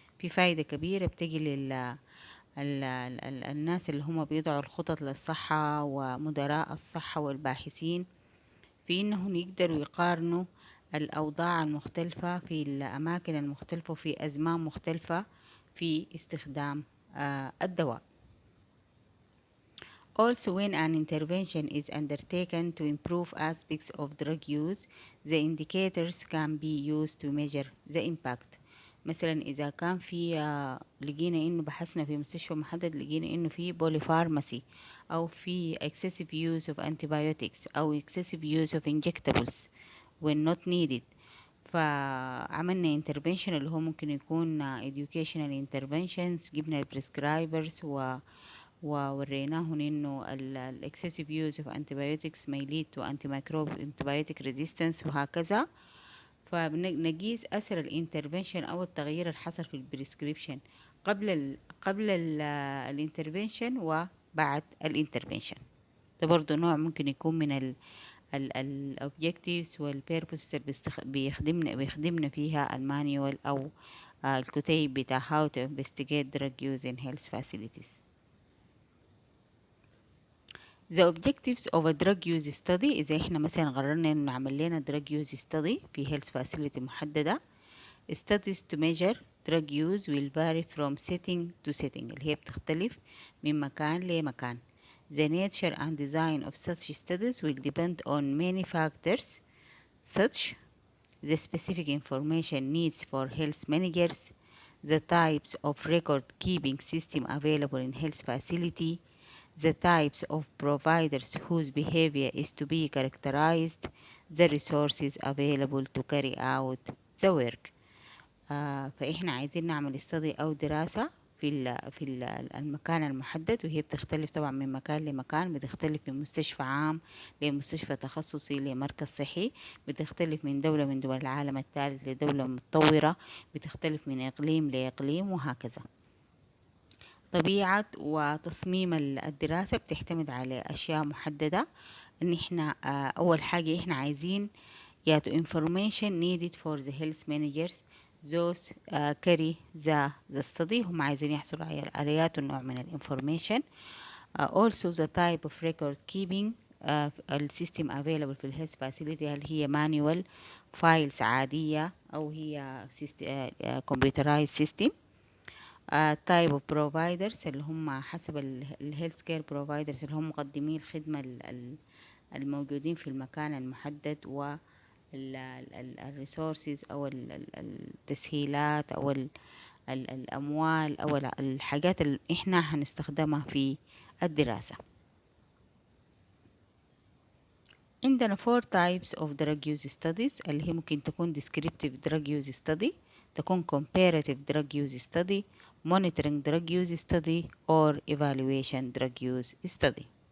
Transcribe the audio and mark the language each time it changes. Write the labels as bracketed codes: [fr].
[ar] في فايدة كبيرة بتجي الناس اللي هم بيضعوا الخطط للصحة ومدراء الصحة والباحثين في إنهم يقدروا يقارنوا الأوضاع المختلفة في الأماكن المختلفة وفي أزمان مختلفة في استخدام الدواء. [en] Also, when an intervention is undertaken to improve aspects of drug use, the indicators can be used to measure the impact. [ar] مثلا إذا كان في لقينا إنه بحثنا في مستشفى محدد لقينا إنه في بوليفارماسي أو في [en] excessive use of antibiotics [ar] أو [en] excessive use of injectables when not needed، [ar] فعملنا intervention اللي هو ممكن يكون [en] educational interventions، [ar] جبنا البريسكرايبرز ووريناهم إنه ال [en] excessive use of antibiotics may lead to antibiotic resistance [ar] وهكذا. فنقيس أثر الانترفنشن أو التغيير اللي حصل في البريسكريبشن قبل الانترفنشن وبعد الانترفنشن. ده برضو نوع ممكن يكون من الأوبجكتيفز والبيربوس اللي بيخدمنا فيها المانيوال أو الكتيب بتاع [en] how to investigate drug use in health facilities. The objectives of a drug use study [ar] إذا إحنا مثلا قررنا إنه نعمل لنا [en] drug use study في health facility محددة. Studies to measure drug use will vary from setting to setting [ar] اللي هي بتختلف من مكان لمكان. [en] The nature and design of such studies will depend on many factors such the specific information needs for health managers, the types of record keeping system available in health facility, the types of providers whose behavior is to be characterized, the resources available to carry out the work. [ar] فإحنا عايزين نعمل study أو دراسة في المكان المحدد، وهي بتختلف طبعا من مكان لمكان، بتختلف من مستشفى عام لمستشفى تخصصي لمركز صحي، بتختلف من دولة من دول العالم الثالث لدولة متطورة، بتختلف من إقليم لإقليم وهكذا. طبيعة وتصميم الدراسة بتعتمد على أشياء محددة. إن إحنا أول حاجة إحنا عايزين [en] to information needed for the health managers those carry the study. [ar] هم عايزين يحصلوا على آليات ونوع من الانفورميشن. [en] Also the type of record keeping السيستم available [ar] في الهيلث فاسيلتي، هل هي [en] manual files [ar] عادية أو هي [en] computerized system. [ar] type of providers اللي هم حسب الهيلث كير providers اللي هم مقدمي الخدمة الموجودين في المكان المحدد، و الريسورسز او التسهيلات او الاموال او الحاجات اللي احنا هنستخدمها في الدراسة. عندنا 4 [en] types of drug use studies [ar] اللي هي ممكن تكون [en] descriptive drug use study، [ar] تكون [en] comparative drug use study، monitoring drug use study [ar] or evaluation drug use study.